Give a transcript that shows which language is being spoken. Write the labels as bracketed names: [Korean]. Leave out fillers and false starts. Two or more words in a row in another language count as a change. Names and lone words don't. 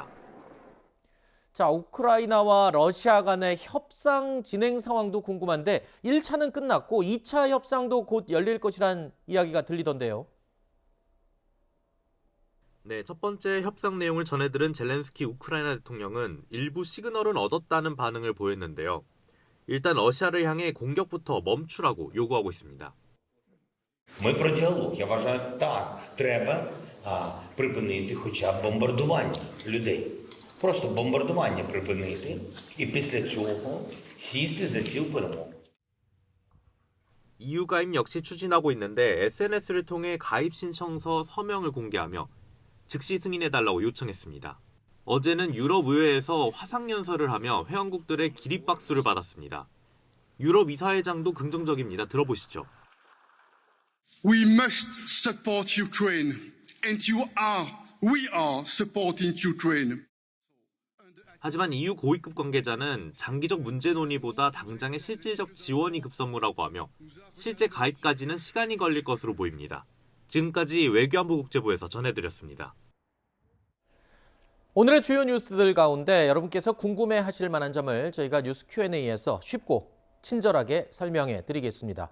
[Korean] 자, 우크라이나와 러시아 간의 협상 진행 상황도 궁금한데 1차는 끝났고 2차 협상도 곧 열릴 것이란 이야기가 들리던데요. 네, 첫 번째 협상 내용을 전해들은 젤렌스키 우크라이나 대통령은 일부 시그널은 얻었다는 반응을 보였는데요. 일단 러시아를 향해 공격부터 멈추라고 요구하고 있습니다. [Ukrainian] Ми про діалог. Я вважаю, так, треба припинити хоча б бомбардування людей. Просто бомбардування припинити і після цього сісти за стіл перемовин. [Korean] EU 가입 역시 추진하고 있는데 SNS를 통해 가입 신청서 서명을 공개하며 즉시 승인해달라고 요청했습니다. 어제는 유럽의회에서 화상연설을 하며 회원국들의 기립박수를 받았습니다. 유럽 이사회장도 긍정적입니다. 들어보시죠. [English] We must support Ukraine, and we are supporting Ukraine. [Korean] 하지만 EU 고위급 관계자는 장기적 문제 논의보다 당장의 실질적 지원이 급선무라고 하며 실제 가입까지는 시간이 걸릴 것으로 보입니다. 지금까지 외교안보 국제부에서 전해드렸습니다. 오늘의 주요 뉴스들 가운데 여러분께서 궁금해하실 만한 점을 저희가 뉴스 Q&A에서 쉽고 친절하게 설명해 드리겠습니다.